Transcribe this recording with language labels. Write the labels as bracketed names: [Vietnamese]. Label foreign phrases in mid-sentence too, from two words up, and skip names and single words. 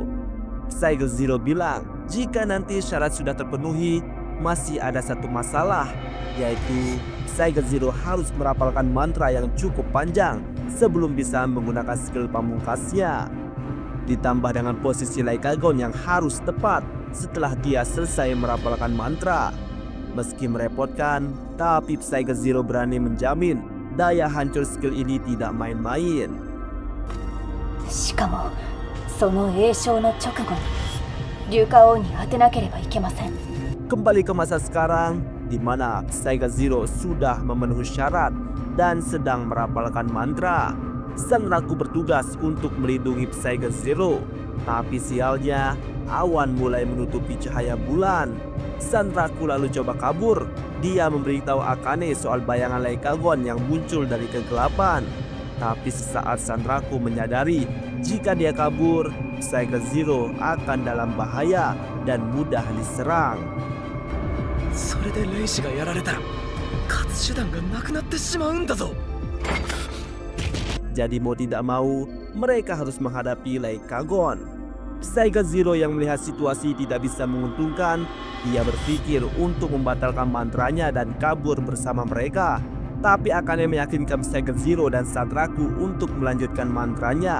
[Indonesian] Psycho Zero bilang, jika nanti syarat sudah terpenuhi, masih ada satu masalah, yaitu Psycho Zero harus merapalkan mantra yang cukup panjang sebelum bisa menggunakan skill pamungkasnya. Ditambah dengan posisi Gon yang harus tepat setelah dia selesai merapalkan mantra. Meski merepotkan, tapi Psycho Zero berani menjamin daya hancur skill ini tidak main-main. [Japanese] しかもその栄唱の直後にリュカ王に当てなければいけません。 [Indonesian] Kembali ke masa sekarang, di mana Psycho Zero sudah memenuhi syarat dan sedang merapalkan mantra. Sandraku bertugas untuk melindungi Psycho Zero, tapi sialnya awan mulai menutupi cahaya bulan. Sandraku lalu coba kabur. Dia memberitahu Akane soal bayangan Gon yang muncul dari kegelapan. Tapi sesaat Sandraku menyadari jika dia kabur, Psycho Zero akan dalam bahaya dan mudah diserang. [Japanese] それでレイシがやられたら勝つ手段がなくなってしまうんだぞ。 [Indonesian] Jadi mau tidak mau, mereka harus menghadapi Gon. Psycho Zero yang melihat situasi tidak bisa menguntungkan, dia berpikir untuk membatalkan mantranya dan kabur bersama mereka. Tapi Akane meyakinkan Psycho Zero dan Sandraku untuk melanjutkan mantranya.